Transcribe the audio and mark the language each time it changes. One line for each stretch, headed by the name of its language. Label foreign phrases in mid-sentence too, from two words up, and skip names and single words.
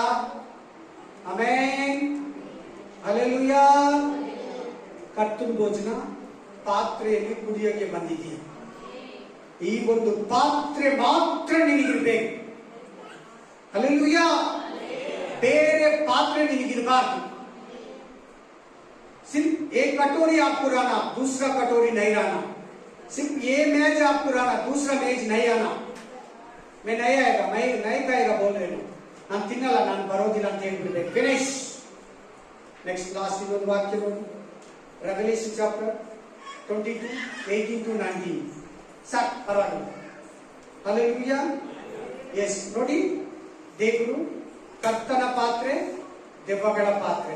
Kannada: ಆಮೇನ್, ಹಲ್ಲೆಲೂಯಾ. ಕರ್ತನ ಭೋಜನ ಪಾತ್ರೆಯಲ್ಲಿ ಕುಡಿಯೋಕೆ ಬಂದಿದ್ದೀಯ. ಈ ಒಂದು ಪಾತ್ರೆ ಮಾತ್ರ ನಿನಗಿರ್ಬೇಕು. ಹಲ್ಲೆಲೂಯಾ. ಬೇರೆ ಪಾತ್ರೆ ನಿನಗಿರಬಾರ್ದು.
Hindi: सिर्फ एक कटोरी आपको रहना, दूसरा कटोरी नहीं रहना. सिर्फ ये मैच आपको रहना, दूसरा मैच नहीं आना. मैं नहीं आएगा, मैं नहीं खाएगा बोल रहे हूँ.
Kannada: ನಾನು ತಿನ್ನಲ್ಲ, ನಾನು ಬರೋದಿಲ್ಲ ಅಂತ ಹೇಳ್ಬಿಡ್ಬೇಕು. ಫಿನಿಶ್.
English: next last
Kannada: ಇನ್ನೊಂದು ವಾಕ್ಯ ನೋಡಿ,
English: Revelation chapter
Kannada: 22 18 to 19. ಸಾಕು, ಪರವಾಗಿಲ್ಲ. ಹಲ್ಲೆಲೂಯಾ. ಎಸ್, ನೋಡಿ, ದೇವರು ಕರ್ತನ ಪಾತ್ರೆ, ದೆವ್ವಗಳ ಪಾತ್ರೆ.